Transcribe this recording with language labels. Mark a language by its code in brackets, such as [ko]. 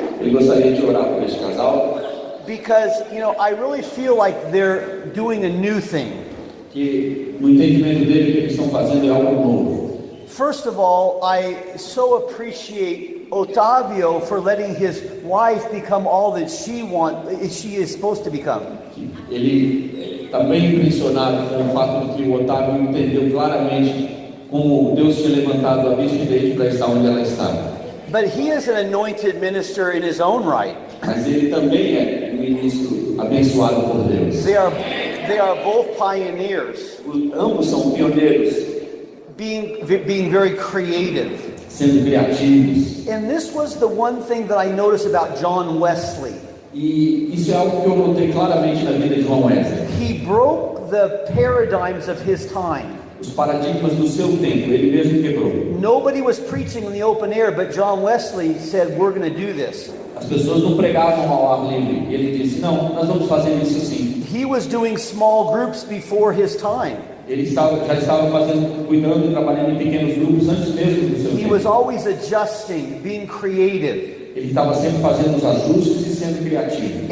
[pt] Ele gostaria de orar por este casal. [en] Because, I really feel like they're doing a new thing. [pt] Que no entendimento dele, o que eles estão fazendo é algo novo. [en] First of all, I so appreciate Otávio for letting his wife become all that she is supposed to become. [pt] Ele está bem impressionado com o fato de que o Otávio entendeu claramente como Deus tinha levantado a bispo dele para estar onde ela está. [en] But he is an anointed minister in his own right. [pt] Mas ele também é um ministro abençoado por Deus. [en] They are both pioneers. [pt] Ambos são pioneiros. [en] Being very creative. [pt] Sendo criativos. [en] And this was the one thing that I noticed about John Wesley. [pt] E isso é algo que eu notei claramente na vida de João Wesley. [en] He broke the paradigms of his time. [pt] Os paradigmas do seu tempo, ele mesmo quebrou. [en] Nobody was preaching in the open air, but John Wesley said, "We're going to do this." [pt] As pessoas não pregavam ao ar livre. E ele disse, não, nós vamos fazer isso sim. [en] He was doing small groups before his time. [pt] Ele já estava cuidando e trabalhando em pequenos grupos antes mesmo do seu tempo. [en] He was always adjusting, being creative. [pt] Ele estava sempre fazendo os ajustes e sendo criativo.